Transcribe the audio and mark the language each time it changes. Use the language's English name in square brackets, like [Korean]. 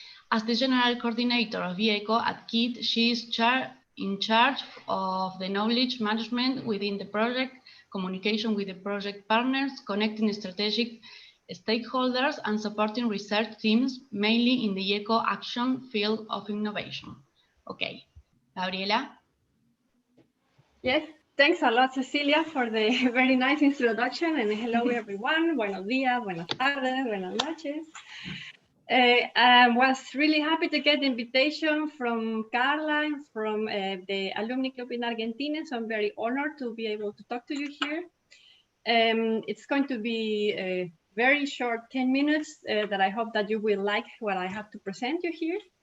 [English] As the general coordinator of VIECO at KIT, she is in charge of the knowledge management within the project, communication with the project partners, connecting strategic stakeholders, and supporting research teams, mainly in the VIECO action field of innovation. Okay, Gabriela? Yes. Thanks a lot, Cecilia, for the very nice introduction, and hello, everyone. [Spanish] Buenos días, buenas tardes, buenas noches. [English] I was really happy to get the invitation from Carla, from the Alumni Club in Argentina, so I'm very honored to be able to talk to you here. It's going to be a very short 10 minutes that I hope that you will like what I have to present you here.